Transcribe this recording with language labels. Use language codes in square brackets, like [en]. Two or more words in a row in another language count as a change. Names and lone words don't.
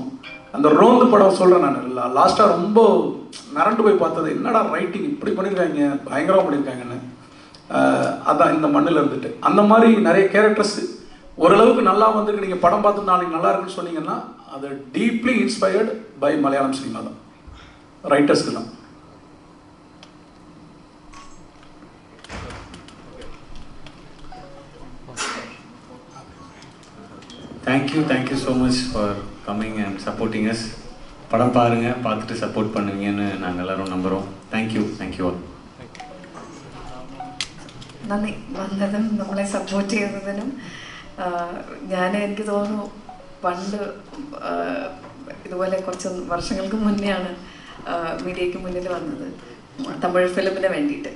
[ta] அந்த ரோந்து படம் சொல்கிறேன் நான் லாஸ்ட்டாக ரொம்ப மிரண்டு போய் பார்த்தது, என்னடா ரைட்டிங் இப்படி பண்ணியிருக்காங்க, பயங்கரமாக பண்ணியிருக்காங்கன்னு. அதான் இந்த மண்ணில் இருந்துட்டு அந்த மாதிரி நிறைய கேரக்டர்ஸ் ஓரளவுக்கு நல்லா வந்துருக்கு. நீங்கள் படம் பார்த்து நாளைக்கு நல்லா இருக்குன்னு சொன்னீங்கன்னா அது [en] deeply inspired by Malayalam cinema [ta] தான், ரைட்டர்ஸ்க்கு தான். [en] thank you so much for coming and supporting us. [ta] படம் பாருங்கள், பார்த்துட்டு சப்போர்ட் பண்ணுவீங்கன்னு நாங்கள் எல்லோரும் நம்புகிறோம். [en] thank you all. [ml] നന്ദി വന്നതും നമ്മളെ സപ്പോർട്ട് ചെയ്തതിനും. എനിക്ക് തോന്നുന്നു പണ്ട് ഇതുപോലെ കുറച്ച് വർഷങ്ങൾക്ക് മുന്നെയാണ് മീഡിയയ്ക്ക് മുന്നിൽ വന്നത് തമിഴ് ഫിലിമിന് വേണ്ടിയിട്ട്.